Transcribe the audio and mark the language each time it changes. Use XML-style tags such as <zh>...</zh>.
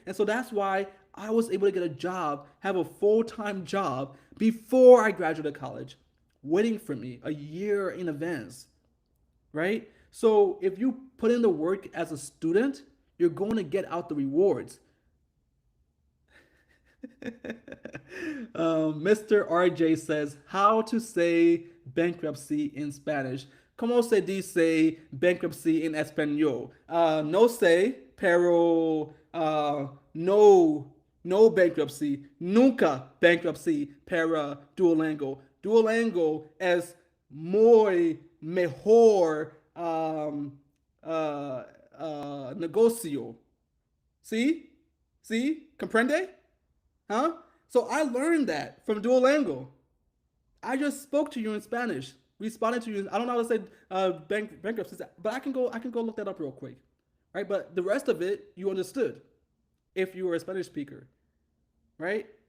<en>And so that's why I was able to get a job, have a full-time job before I graduated college, waiting for me a year in advance, right? So if you put in the work as a student, you're going to get out the rewards. Mr. RJ says, how to say bankruptcy in Spanish.</en> <es>¿Cómo se dice bankruptcy en español? No sé, pero no bankruptcy, nunca bankruptcy para Duolingo. Duolingo es muy mejor negocio.</es> <en>See?</en> <es>Comprende?</es> <en>Huh? So I learned that from Duolingo. I just spoke to you in Spanish, responded to you. I don't know how to say bankruptcy, but I can go look that up real quick, right? But the rest of it you understood if you were a Spanish speaker, right?</en>